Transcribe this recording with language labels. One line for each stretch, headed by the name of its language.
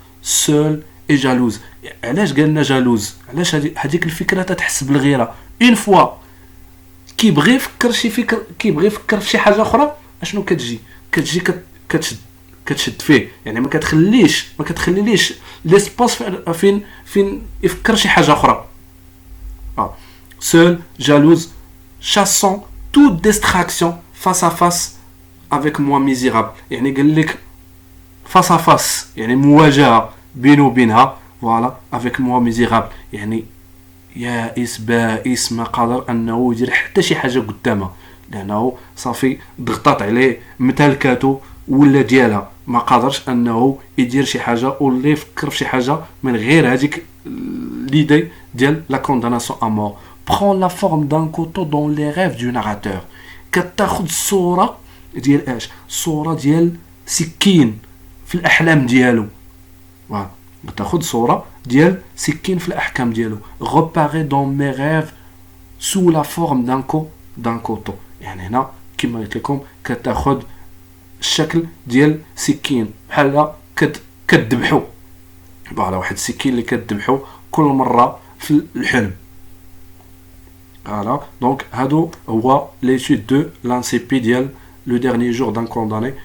French: سول اي جالوز.
Arabic: علاش قالنا جالوز؟ علاش هذيك الفكره تتحس بالغيره اون فوا كيبغي يفكر شي فكر، كيبغي يفكر في شي حاجه اخرى، اشنو كتجي كتشد فيه، يعني ما كتخليليش ليسباس فين يفكر شي حاجه اخرى.
French: seul jalouse chassant toute distraction face à face avec moi misérable.
Arabic: يعني قال لك
French: face à face
Arabic: يعني مواجهه بينه وبينها. voilà
French: avec moi misérable
Arabic: يعني يائس بائس ما قادر انه يدير حتى شي حاجه قدامها، لانه صافي ضغطات عليه متلكاتو ولا ديالها ما قادرش انه يدير شي حاجه ولا يفكر في شي حاجه من غير هذيك l'idée ديال
French: la condamnation à mort. Prend la forme d'un couteau dans les rêves du narrateur.
Arabic: كتاخذ الصوره ديال اش؟ الصوره ديال سكين في الاحلام ديالو. فوالا كتاخذ صوره ديال سكين في الاحكام ديالو.
French: reparaît dans mes rêves sous la forme d'un couteau.
Arabic: يعني هنا كما قلت لكم كتاخذ الشكل ديال سكين بحال كتذبحو. فوالا واحد السكين اللي كتذبحو كل مره في الحلم.
French: فوالا دونك
Arabic: هادو هو
French: ليتود دو لانسيبي ديال لو ديرني جور دان كونداني.